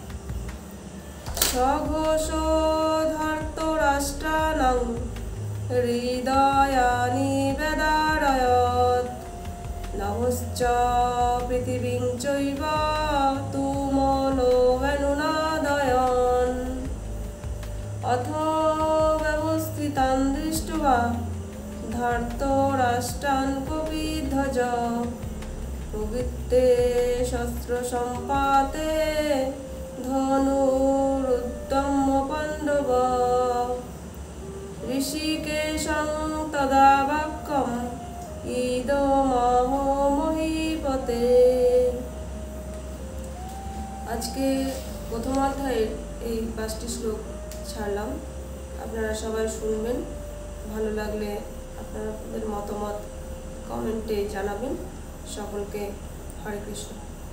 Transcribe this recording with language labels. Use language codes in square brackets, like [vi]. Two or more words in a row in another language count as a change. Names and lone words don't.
[sa] সঘোষো ধৃতরাষ্ট্রাণাং হৃদয়ানি ব্যদারয়ৎ নভশ্চ পৃথিবীং চৈব তুমলো বেনুনাদয়ন অথ ব্যবস্থিতান দৃष्ट्वा ধৃতরাষ্ট্রাन् কপিধ্বজ প্রবৃত্তে শস্ত্রসম্পাতে ধনুরুদ্যম্য পাণ্ডব ঋষিকেশং তদা বাক্যম ইদমহো মহীপতে। [bn] আজকে প্রথম অধ্যায়ের এই 5টি শ্লোক ছাড়লাম। আপনারা সবাই শুনবেন, ভালো লাগলে আপনাদের মতামত কমেন্টে জানাবেন। সকলকে হরে কৃষ্ণ।